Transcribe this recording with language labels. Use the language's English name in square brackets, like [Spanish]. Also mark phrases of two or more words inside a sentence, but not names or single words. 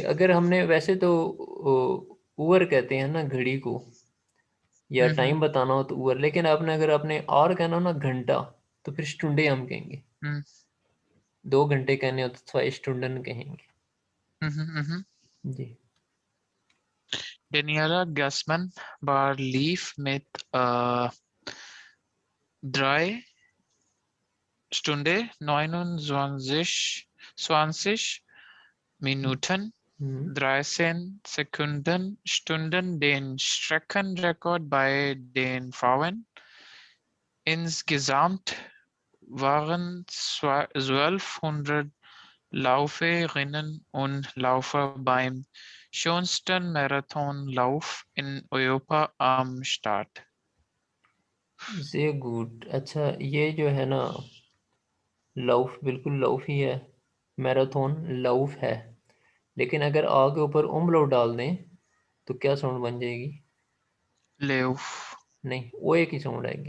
[Hindi] अगर हमने वैसे तो ओवर कहते हैं ना घड़ी को, या टाइम बताना हो तो ओवर, लेकिन आपने अगर आपने और कहना हो ना घंटा, तो फिर स्टुंडे हम कहेंगे। 2 घंटे कहने हो तो 2 स्टुंडन कहेंगे। जी। [German] Daniela Gassmann war lief mit 3 Stunde 29 Minuten 13 Stunden den Streckenrekord bei den Frauen. Insgesamt waren 1200 Lauferinnen und Laufer beim schönsten Marathonlauf in Europa am Start. sehr gut. [Hindi] अच्छा, ये जो है ना, लौफ बिल्कुल लौफ ही है, मैराथन लौफ है, लेकिन अगर आ के ऊपर उमलाउट डाल दें तो क्या साउंड बन जाएगी? [German] Lauf, [Hindi] नहीं, ओए की साउंड आएगी।